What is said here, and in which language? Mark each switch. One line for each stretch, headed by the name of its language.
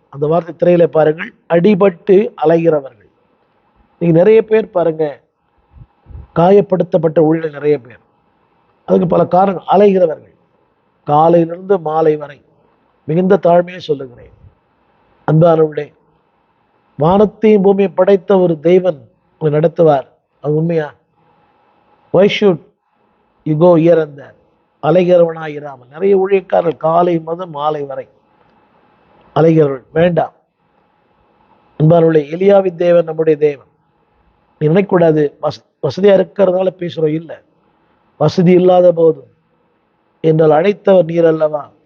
Tamil: அந்த வார்த்தை திரையில பாருங்கள், அடிபட்டு அலைகிறவர்கள். நீங்க நிறைய பேர் பாருங்க, காயப்படுத்தப்பட்ட ஊழியர்கள் நிறைய பேர். அதுக்கு பல காரணங்கள். அலைகிறவர்கள், காலையிலிருந்து மாலை வரை. மிகுந்த தாழ்மையை சொல்லுகிறேன் அன்பானவர்களே, வானத்தையும் பூமியை படைத்த ஒரு தெய்வன் உங்களை நடத்துவார். அது உண்மையா?
English: Why should you go here and there?
Tamil: அலைகிறவனாயிராமல். நிறைய ஊழியக்காரர்கள் காலை முதல் மாலை வரை அலைகிறவர்கள். வேண்டாம் அன்பானவர்களே, எலியாவின் தேவன் நம்முடைய தேவன். நீ நினைக்கக்கூடாது வசதியா இருக்கிறதுனால பேசுறோம். இல்லை, வசதி இல்லாத போதும் என்றால் அழைத்தவர் நீர் அல்லவா.